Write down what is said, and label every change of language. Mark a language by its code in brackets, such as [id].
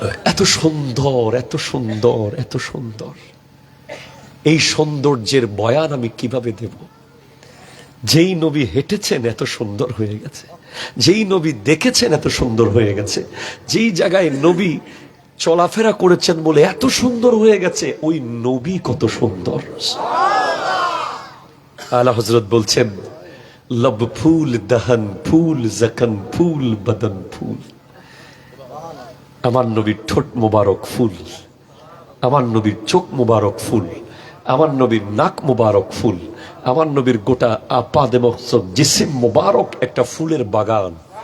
[bn] এত সুন্দর, এত সুন্দর, এত সুন্দর। এই সৌন্দর্যের বয়ান আমি কিভাবে দেব? যেই নবী হেঁটেছেন এত সুন্দর হয়ে গেছে, যেই নবী দেখেছেন এত সুন্দর হয়ে গেছে, যেই জায়গায় নবী চলাফেরা করেছেন বলে এত সুন্দর হয়ে গেছে, ওই নবী কত সুন্দর। আলা হযরত বলছেন, [hi] लब फूल दहन फूल जखन फूल बदन फूल। [bn] আমার নবীর ঠোঁট মুবারক ফুল, আমার নবীর চোখ মুবারক ফুল, আমার নবীর নাক মুবারক ফুল, আমার নবীর গোটা আপাদে মকসদ জিসিম মুবারক একটা ফুলের বাগান।